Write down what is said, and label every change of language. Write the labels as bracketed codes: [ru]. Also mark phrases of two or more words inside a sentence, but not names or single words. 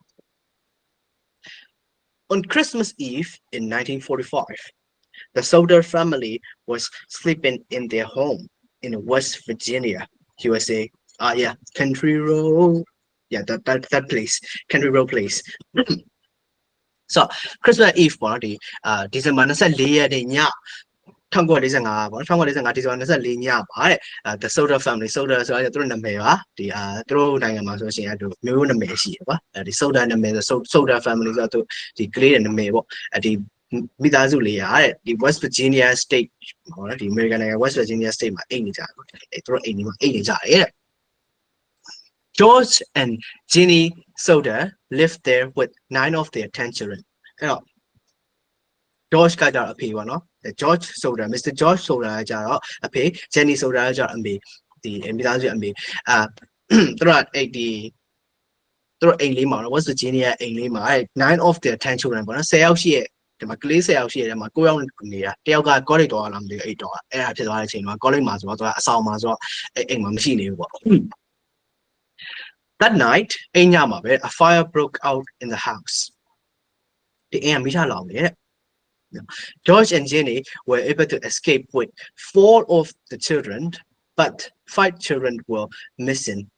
[en] On Christmas Eve in 1945, the soldier family was sleeping in their home in West Virginia, USA. Yeah, Country Road. Yeah, that place, Country Road place. So Christmas Eve [my] ပေါ့နော်ဒီDecember 24ရက်နေ့ည1945ပေါ့နော်1945 December 24ညပါတဲ့ [en] the soldier family soldier [my] ဆိုတာသူတို့နာမည်ပါဒီသူတို့နိုင်ငံမှာဆိုရှင်သူမျိုးနာမည်ရှိတယ်ကွာဒီ soldier နာမည် [en] soldier family [my] ဆိုတော့သူဒီကလေးရဲ့နာမည်ပေါ့ဒီမိသားစုလေးရတဲ့ဒီ West Virginia State ဟောနော်ဒီ American နိုင်ငံ West Virginia State မှာအိမ်နေကြတယ်သူတို့အိမ်နေမှာအိမ်နေကြတယ်တဲ့ [en] George and Ginny Soder lived there with 9 of their 10 children. [my] George ကကြတော့အဖေပေါ့နော် George Soder Mr. George Soder ကကြတော့အဖေ Jenny Soder ကကြတော့အမေဒီမိသားစုအမေသူတို့အဲ့ဒီသူတို့အိမ်လေးမှာနော် West Virginia အိမ်လေးမှာ [en] 9 of their 10 children [my] ပေါ့နော်10ယောက်ရှိရဲ့ဒီမှာကလေး10ယောက်ရှိရဲ့ဒီမှာ9ယောက်နေတာတယောက်က college တော့လာမသိဘူးအဲ့တော့အဲ့ဒါဖြစ်သွားတဲ့အချိန်မှာ college မှာဆိုတော့သူကအဆောင်မှာဆိုတော့အိမ်မှာမရှိနေဘူးပေါ့ [en] That night, a fire broke out in the house. George and Jenny were able to escape with 4 of the children, but 5 children were missing.